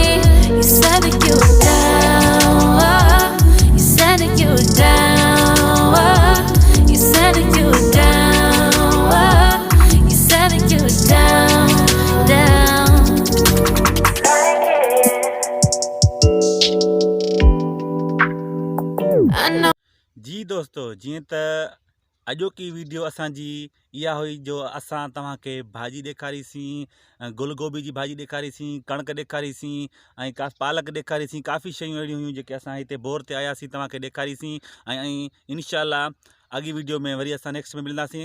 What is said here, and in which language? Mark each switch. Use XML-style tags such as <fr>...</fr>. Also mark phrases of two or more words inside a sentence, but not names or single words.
<en>You said that you were down, you said that you were down, you said that you were down, you said that you were down, down. I know.</en> <sd>जी दोस्तों, जीअं त अॼोकी वीडियो असांजी इहा हुई जो असां तव्हांखे भाॼी ॾेखारीसीं, गुलगोभी जी भाॼी ॾेखारीसीं, कणक ॾेखारीसीं ऐं पालक ॾेखारीसीं। काफ़ी शयूं अहिड़ियूं हुयूं जेके असां हिते बोर ते आयासीं तव्हांखे ॾेखारीसीं। ऐं इनशाला अॻी वीडियो में वरी असां नेक्स्ट में मिलंदासीं।</sd>